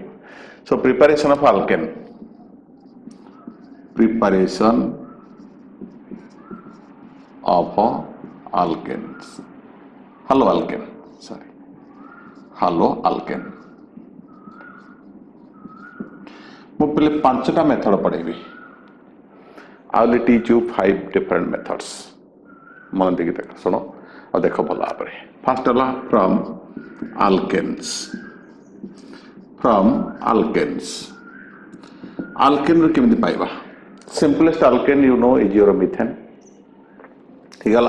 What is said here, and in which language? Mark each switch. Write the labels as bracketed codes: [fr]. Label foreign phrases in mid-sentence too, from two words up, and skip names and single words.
[en] so preparation of alkane, preparation of alkanes, halo alkane, halo alkane. [or] ମୁଁ ପିଲେ 5ଟା ମେଥଡ଼ ପଢ଼େଇବି। [en] I will teach you 5 different methods. [or] ମନ ଦେଇକି ଦେଖ, ଶୁଣ ଆଉ ଦେଖ ଭଲ ଭାବରେ। ଫାର୍ଷ୍ଟ ହେଲା [en] from alkanes. [or] ଆଲକେନ୍ରୁ କେମିତି ପାଇବା? [en] simplest alkane you know is your methane. [or] ଠିକ୍ ହେଲା?